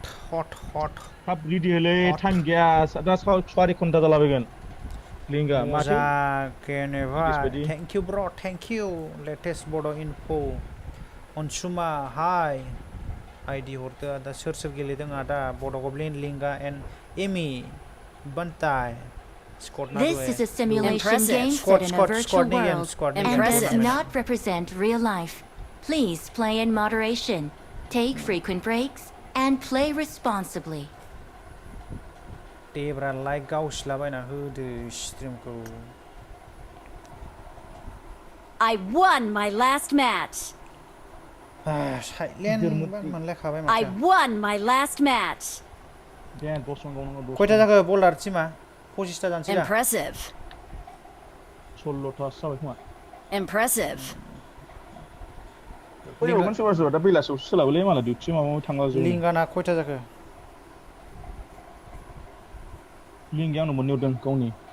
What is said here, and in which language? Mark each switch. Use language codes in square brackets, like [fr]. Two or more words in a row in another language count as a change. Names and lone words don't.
[brx] थाब रेडि होलै टाइम गैया दा 4 घन्टा जालाबायगोन लिंगा माथो [en] thank you bro thank you [brx] लेटेस्ट बड' इनफो अनसुमा हाय आइडि हरदो दा सोर गेलेदों आदा बड' गब्लिन लिंगा एन्ड एमि बन्ताय [en] This is a simulation game set in a virtual world and does not represent real life. Please play in moderation, take frequent breaks, and play responsibly. [brx] देब्रा लाइक गावस्लाबायना होदो स्ट्रिमखौ [en] I won my last match. [brx] साइलेन्ट मोनलायखाबाय [en] I [brx] माथो [en] won my last match. [brx] खयथा जाखो बल्डार टिमा 25टा जानोसै दा [en] Impressive. [brx] 16 जाबाय खोमा [en] Impressive. [brx] फैबावगोन सोरबा दा बेलासियावसो सोलाबोलै माला डिउटि माबा थांला जों लिंगाना खयथा जाखो लिंगाया आंनाव मोननै हरदों गावनि